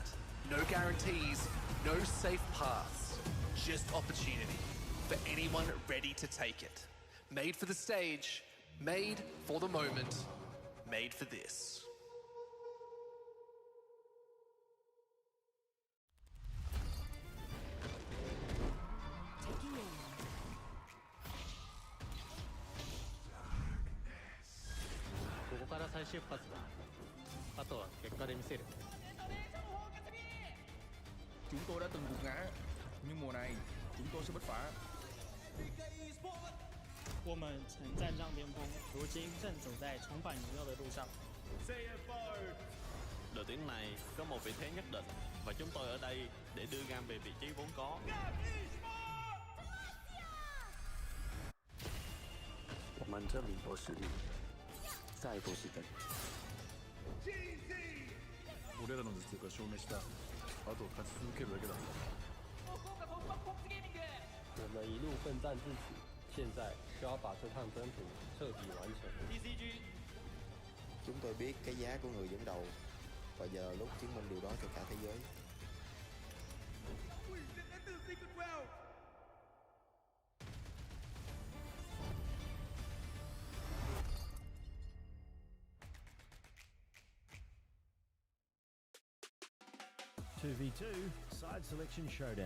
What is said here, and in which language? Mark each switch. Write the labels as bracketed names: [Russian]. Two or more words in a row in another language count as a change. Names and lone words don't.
[English] No guarantees, no safe paths, just opportunity for anyone ready to take it. Made for the stage, made for the moment, made for this. Taking aim. [Japanese] ここから再出発だ。あとは結果で見せる。 [Vietnamese] Chúng tôi đã từng gục ngã, nhưng mùa này chúng tôi sẽ bứt phá. [Chinese] 我们曾站上巅峰，如今正走在重返荣耀的路上。 CFO. [Vietnamese] Đội tuyển này có một vị thế nhất định và chúng tôi ở đây để đưa GAM về vị trí vốn có. [Chinese] 我们证明过实力，再不是等。 [Japanese] 俺らの実力が証明した。あと勝ち続けるだけだ。 [Chinese] 我们一路奋战至此，现在就要把这趟征途彻底完成。 TSW. [Vietnamese] Chúng tôi biết cái giá của người dẫn đầu, và giờ là lúc chứng minh điều đó cho cả thế giới. [English] Two v two side selection showdown.